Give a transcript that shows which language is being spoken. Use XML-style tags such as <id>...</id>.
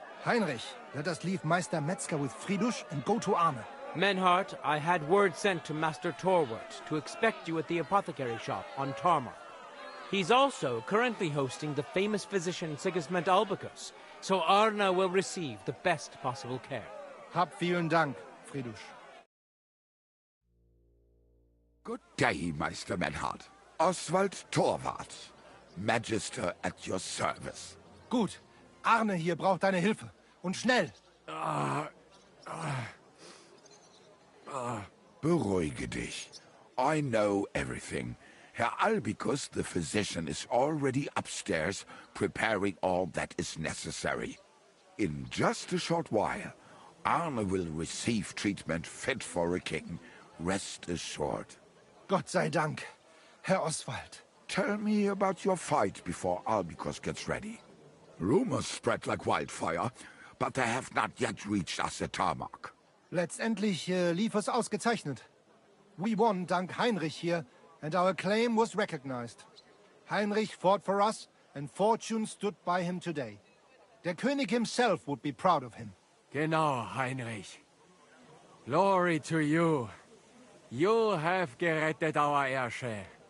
<en>Heinrich, let us leave Meister Metzger with Friedrich and go to Arne. Menhart, I had word sent to Master Torwart to expect you at the apothecary shop on Tarmar. He's also currently hosting the famous physician Sigismund Albicus, so Arne will receive the best possible care.</en> <de>Hab vielen Dank, Friedrich.</de> <en>Good day, Meister Menhard. Oswald Torwart, Magister at your service.</en> <de>Gut. Arne hier braucht deine Hilfe. Und schnell.</de> <en>Beruhige dich. I know everything. Herr Albicus, the physician, is already upstairs preparing all that is necessary. In just a short while, Arne will receive treatment fit for a king. Rest assured.</en> <de>Gott sei Dank, Herr Oswald.</de> <en>Tell me about your fight before Albicus gets ready. Rumors spread like wildfire, but they have not yet reached us at Tarmac.</en> <de>Letztendlich lief es ausgezeichnet.</de> <en>We won dank Heinrich here, and our claim was recognized. Heinrich fought for us, and fortune stood by him today. Der König himself would be proud of him. Genau, Heinrich. Glory to you. You have gerettet our heirshare.</en>